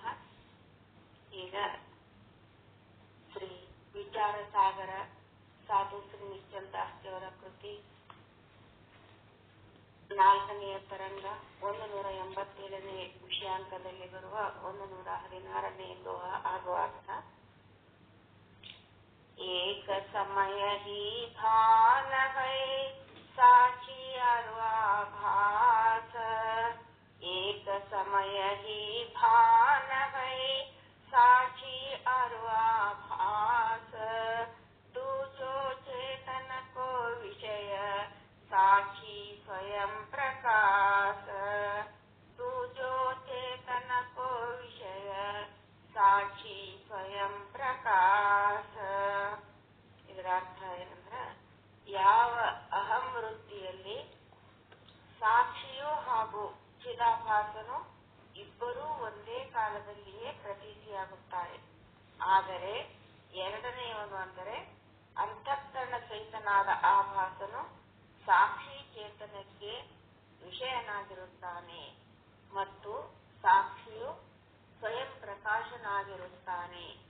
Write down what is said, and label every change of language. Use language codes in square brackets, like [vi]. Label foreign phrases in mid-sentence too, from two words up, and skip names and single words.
[kn] ಈಗ ಶ್ರೀ ವಿಚಾರ ಸಾಗರ ಸಾಧು ಶ್ರೀ ನಿಶ್ಚಲ್ ದಾಸ್ತಿಯವರ ಕೃತಿ 4ನೇ ತರಂಗ 187ನೇ ವಿಷಯಾಂಕದಲ್ಲಿ ಬರುವ 116ನೇ ದೋಹ ಆಗುವ ಅರ್ಥ. [hi] एक समय ही भान है साक्षी अर्वाभास. एक समय ही भान है साक्षी अर्वाभास. तू जो चेतन को विषय साक्षी स्वयं प्रकाश. तू जो चेतन को विषय साक्षी स्वयं प्रकाश. [kn] ಇದರ ಅರ್ಥ ಏನಂದ್ರೆ, ಯಾವ ಅಹಂ ವೃತ್ತಿಯಲ್ಲಿ ಸಾಕ್ಷಿಯು ಹಾಗೂ ಚಿದಾಭಾಸನು ಇಬ್ಬರೂ ಒಂದೇ ಕಾಲದಲ್ಲಿಯೇ ಪ್ರತೀತಿಯಾಗುತ್ತಾರೆ. ಆದರೆ ಎರಡನೆಯವನು ಅಂದರೆ ಅಂತಃಕರಣ ಸಹಿತನಾದ ಆಭಾಸನು ಸಾಕ್ಷಿ ಚೇತನಕ್ಕೆ ವಿಷಯನಾಗಿರುತ್ತಾನೆ ಮತ್ತು ಸಾಕ್ಷಿಯು ಸ್ವಯಂ ಪ್ರಕಾಶನಾಗಿರುತ್ತಾನೆ.